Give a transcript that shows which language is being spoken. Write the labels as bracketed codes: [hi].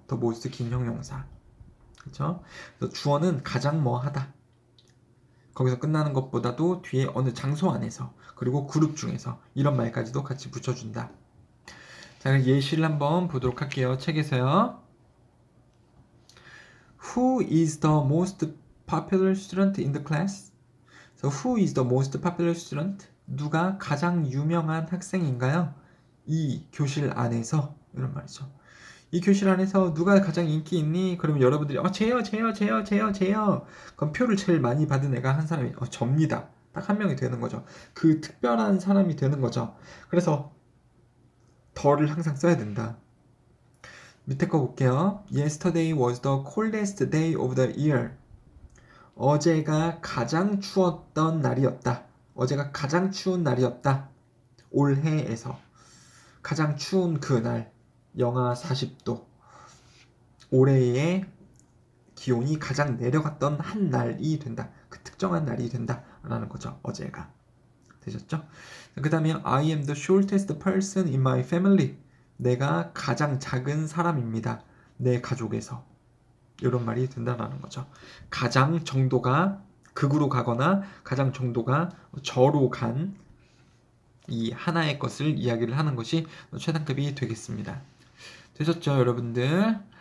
[ko] 더 most 긴 형용사. 그렇죠? 그래서 주어는 가장 뭐하다. 거기서 끝나는 것보다도 뒤에 어느 장소 안에서 그리고 그룹 중에서 이런 말까지도 같이 붙여준다. 자, 그럼 예시를 한번 보도록 할게요. 책에서요. [en] Who is the most popular student in the class? So who is the most popular student? [ko] 누가 가장 유명한 학생인가요? 이 교실 안에서 이런 말이죠. 이 교실 안에서 누가 가장 인기 있니? 그러면 여러분들이 쟤요. 그럼 표를 제일 많이 받은 애가 한 사람이 접니다. 딱 한 명이 되는 거죠. 그 특별한 사람이 되는 거죠. 그래서 더를 항상 써야 된다. 밑에 거 볼게요. [en] Yesterday was the coldest day of the year. [ko] 어제가 가장 추웠던 날이었다. 어제가 가장 추운 날이었다. 올해에서 가장 추운 그날 영하 40도. 올해의 기온이 가장 내려갔던 한 날이 된다. 그 특정한 날이 된다. 라는 거죠. 어제가. 되셨죠? 그 다음에 [en] I am the shortest person in my family. [ko] 내가 가장 작은 사람입니다. 내 가족에서. 이런 말이 된다는 거죠. 가장 정도가 극으로 가거나 가장 정도가 저로 간 이 하나의 것을 이야기를 하는 것이 최상급이 되겠습니다. 되셨죠, 여러분들?